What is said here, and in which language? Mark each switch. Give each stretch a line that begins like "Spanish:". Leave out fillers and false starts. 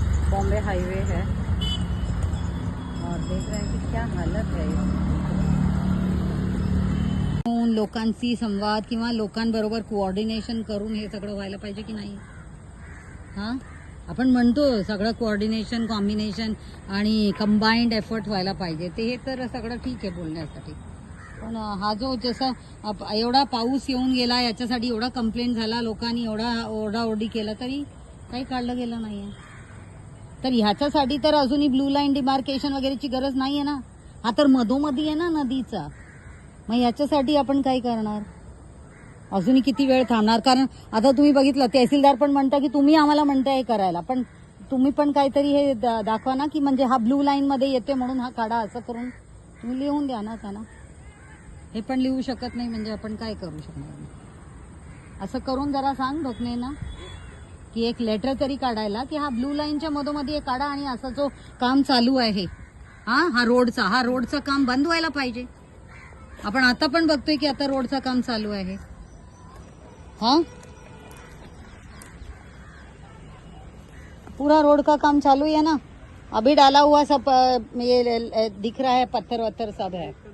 Hindi: Bombay highway है और देख रहे हैं कि क्या हालत है
Marathi: लोकांशी संवाद किंवा लोकांबरोबर कोऑर्डिनेशन करून हे सगळं व्हायला पाहिजे की नाही हां आपण म्हणतो सगळं कोऑर्डिनेशन कॉम्बिनेशन आणि कंबाईंड एफर्ट व्हायला पाहिजे, ते हे तर सगळं ठीक आहे बोलण्यासाठी, पण हा जो जसा एवढा पाऊस येऊन गेला याच्यासाठी एवढा कंप्लेंट झाला, लोकांनी एवढा ओरडाओरडी केला तरी काही काढलं गेलं नाहीये. तर ह्याच्यासाठी तर अजूनही ब्लू लाईन डिमार्केशन वगैरेची गरज नाहीये ना. हा तर मधोमधी आहे ना नदीचा, मग याच्यासाठी आपण काय करणार, अजूनही किती वेळ थांबणार. कारण आता तुम्ही बघितलं तहसीलदार पण म्हणता की तुम्ही आम्हाला म्हणताय हे करायला, पण तुम्ही पण काहीतरी हे दाखवा ना की म्हणजे हा ब्लू लाईन मध्ये येते म्हणून हा काढा, असं करून तुम्ही लिहून द्या ना त्यांना. हे पण लिहू शकत नाही म्हणजे आपण काय करू शकणार. असं करून जरा सांग ढोकणे ना की एक लेटर तरी काढायला की हा ब्लू लाईनच्या मधोमध्ये काढा आणि असं जो काम चालू आहे हा रोडचं काम बंद व्हायला पाहिजे. आपण आता पण बघतोय की आता रोडचं काम चालू आहे.
Hindi: हाँ पूरा रोड का काम चालू है ना, अभी डाला हुआ सब ये दिख रहा है, पत्थर वत्थर सब है.